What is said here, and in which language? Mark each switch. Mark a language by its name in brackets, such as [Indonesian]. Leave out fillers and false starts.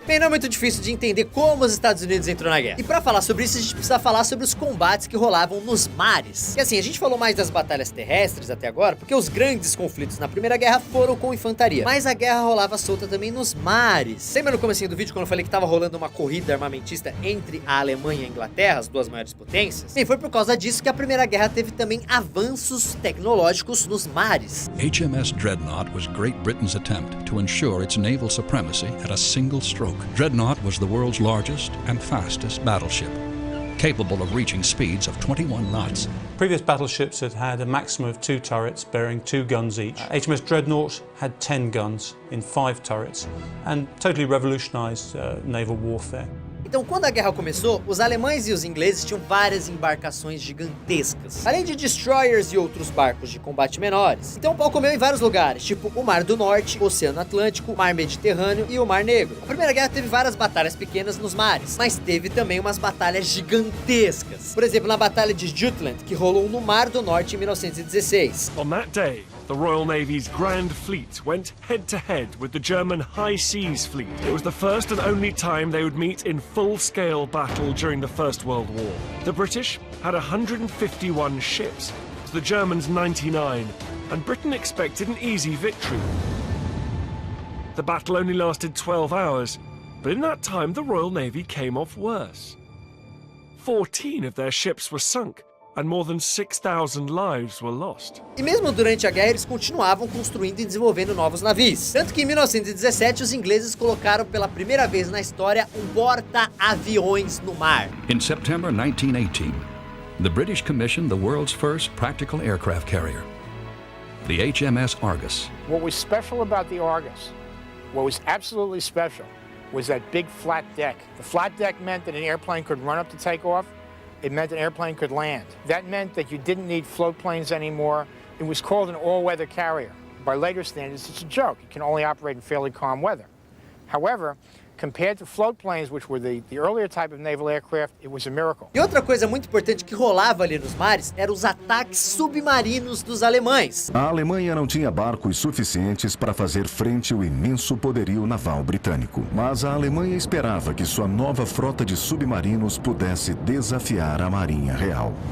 [Portuguese] Bem, não é muito difícil de entender como os Estados Unidos entrou na guerra. E pra falar sobre isso, a gente precisa falar sobre os combates que rolavam nos mares. E assim, a gente falou mais das batalhas terrestres até agora, porque os grandes conflitos na Primeira Guerra foram com infantaria. Mas a guerra rolava solta também nos mares. Lembra no comecinho do vídeo, quando eu falei que tava rolando uma corrida armamentista entre a Alemanha e a Inglaterra, as duas maiores potências? Bem, foi por causa disso que a Primeira Guerra teve também avanços tecnológicos nos mares. [English] HMS Dreadnought was Great Britain's attempt to ensure its naval supremacy at a single stroke. Dreadnought was the world's largest and fastest battleship, capable of reaching speeds of 21 knots. Previous battleships had had a maximum of 2 turrets bearing 2 guns each. HMS Dreadnought had 10 guns in 5 turrets and totally revolutionized naval warfare. [Portuguese] Então, quando a guerra começou, os alemães e os ingleses tinham várias embarcações gigantescas, além de destroyers e outros barcos de combate menores. Então o pau comeu em vários lugares, tipo o Mar do Norte, o Oceano Atlântico, o Mar Mediterrâneo e o Mar Negro. A Primeira Guerra teve várias batalhas pequenas nos mares, mas teve também umas batalhas gigantescas. Por exemplo, na Batalha de Jutland, que rolou no Mar do Norte em 1916. [English] On that day, the Royal Navy's Grand Fleet went head-to-head with the German High Seas Fleet. It was the first and only time they would meet in full-scale battle during the First World War. The British had 151 ships, the Germans 99, and Britain expected an easy victory. The battle only lasted 12 hours, but in that time the Royal Navy came off worse. 14 of their ships were sunk, and more than 6,000 lives were lost. [Portuguese] E mesmo durante a guerra, eles continuavam construindo e desenvolvendo novos navios. Tanto que em 1917, os ingleses colocaram pela primeira vez na história um porta-aviões no mar. [English] In September 1918, the British commissioned the world's first practical aircraft carrier, the HMS Argus. What was special about the Argus, what was absolutely special, was that big flat deck. The flat deck meant that an airplane could run up to take off. It meant an airplane could land. That meant that you didn't need float planes anymore. It was called an all-weather carrier. By later standards, it's a joke. It can only operate in fairly calm weather. However, compared to float planes, which were the earlier type of naval aircraft, it was a miracle. [Portuguese] E outra coisa muito importante que rolava ali nos mares eram os ataques submarinos dos alemães. A Alemanha não tinha barcos suficientes para fazer frente ao imenso poderio naval britânico, mas a Alemanha esperava que sua nova frota de submarinos pudesse desafiar a Marinha Real.